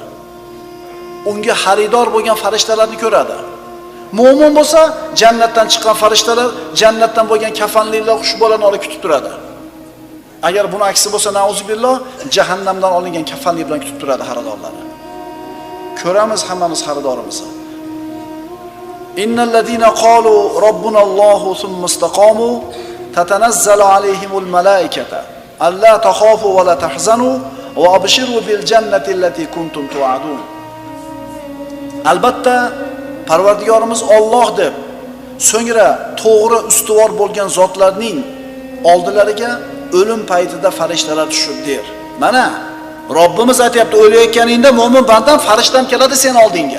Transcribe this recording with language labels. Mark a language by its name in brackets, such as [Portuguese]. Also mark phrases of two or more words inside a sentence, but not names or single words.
[Uzbek] Unga xaridor bo'lgan farishtalarni ko'radi. Mo'min bo'lsa, jannatdan chiqqan farishtalar, jannatdan bo'lgan kafanlilar, xushbo'larni olib kutib turadi. Agar buni aksi bo'lsa, nauzubillah, jahannamdan olingan kafanlik bilan kutib turadi xaridorlari. Ko'ramiz hammamiz xaridorimizni. [Arabic] إن الذين قالوا ربنا الله ثم استقاموا تتنزل عليهم الملائكة ألا تخافوا ولا تحزنوا وأبشروا بالجنة التي كنتم توعدون. [Uzbek] Albatta Parvardigorimiz Alloh deb, so'ngra to'g'ri ustuvor bo'lgan zotlarning oldilariga o'lim paytida farishtalar tushib der. Mana Robbimiz aytayapti, o'layotganingda mo'min bandam farishtam keladi sen oldingga.